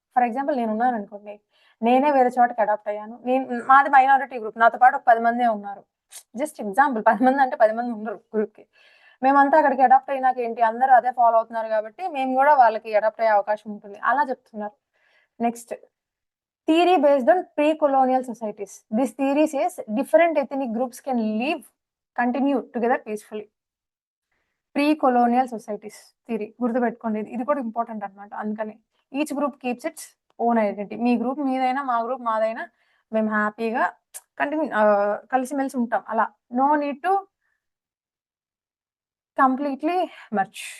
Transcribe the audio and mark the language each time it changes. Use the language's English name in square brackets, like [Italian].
[Telugu] For example నేను ఉన్నాను అనుకోండి, నేనే వేరే చోటకి అడాప్ట్ అయ్యాను. మాది మైనారిటీ గ్రూప్, నాతో పాటు ఒక 10 మందే ఉన్నారు. జస్ట్ ఎగ్జాంపుల్, 10 మంది అంటే 10 మంది ఉండరు గ్రూప్ కి. మేమంతా అక్కడికి అడాప్ట్ అయినాక ఏంటి అందరూ అదే ఫాలో అవుతున్నారు కాబట్టి మేము కూడా వాళ్ళకి అడాప్ట్ అయ్యే అవకాశం ఉంటుంది, అలా చెప్తున్నారు. Next [English] theory based on pre-colonial societies. This theory says different ethnic groups can continue together peacefully. [Telugu] Pre-colonial societies theory గుర్తుపెట్టుకోండి, ఇది కూడా ఇంపార్టెంట్ అనమాట. అందుకని [English] Each group keeps its own identity. [Telugu] మీ గ్రూప్ మీదైనా మా గ్రూప్ మాదైనా మేము హ్యాపీగా కలిసిమెలిసి ఉంటాం. [English] అలా no need to completely merge.